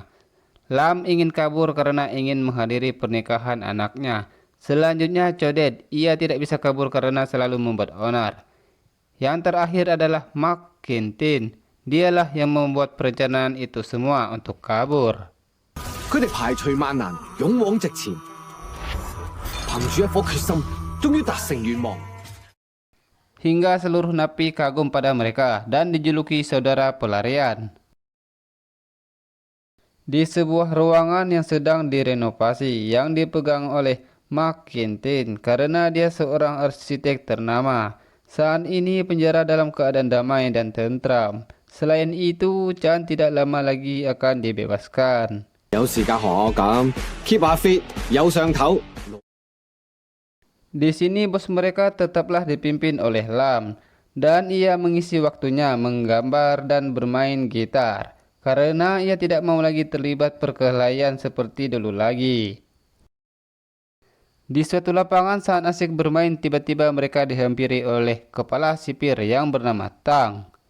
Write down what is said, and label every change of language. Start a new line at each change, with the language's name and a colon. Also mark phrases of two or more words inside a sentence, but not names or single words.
Indonesian: Lam ingin kabur karena ingin menghadiri pernikahan anaknya. Selanjutnya Codet, ia tidak bisa kabur karena selalu membuat onar. Yang terakhir adalah Mark Quintin, dialah yang membuat perencanaan itu semua untuk kabur.
Cantonese: 佢哋排除萬難，勇往直前，憑住一顆決心，終於達成願望。
Indonesian: Hingga seluruh napi kagum pada mereka dan dijuluki saudara pelarian. Di sebuah ruangan yang sedang direnovasi yang dipegang oleh Mark Quintin karena dia seorang arsitek ternama. Saat ini penjara dalam keadaan damai dan tentram. Selain itu, Chan tidak lama lagi akan dibebaskan.
Cantonese: 有時間學我咁，keep 下 fit，有上頭。
Indonesian: Di sini bos mereka tetaplah dipimpin oleh Lam dan ia mengisi waktunya menggambar dan bermain gitar karena ia tidak mau lagi terlibat perkelahian seperti dulu lagi. Di suatu lapangan saat asik bermain tiba-tiba mereka dihampiri oleh kepala sipir yang bernama Tang.